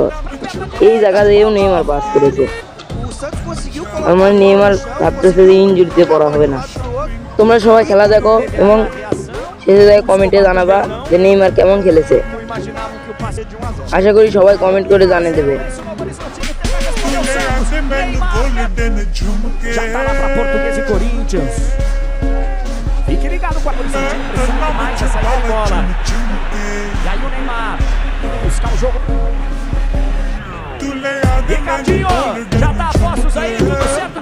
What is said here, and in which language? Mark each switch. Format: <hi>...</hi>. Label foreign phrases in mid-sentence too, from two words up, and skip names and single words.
<bn>এই জায়গাতেও নেইমার পাস করেছে। আমার নেইমার ভাবতেছে যে ইনজুরিতে পড়া হবে না। তোমরা সবাই খেলা দেখো এবং শেষে কমেন্টে জানাবা যে নেইমার কেমন খেলেছে। আশা করি সবাই কমেন্ট করে জানিয়ে দেবে।</bn> <pt>Já tá lá pra Português e Corinthians. Fique ligado com a pressão mais essa bola. E aí o Neymar buscar o jogo. Ricardinho, já tá a postos aí, tudo certo?</pt>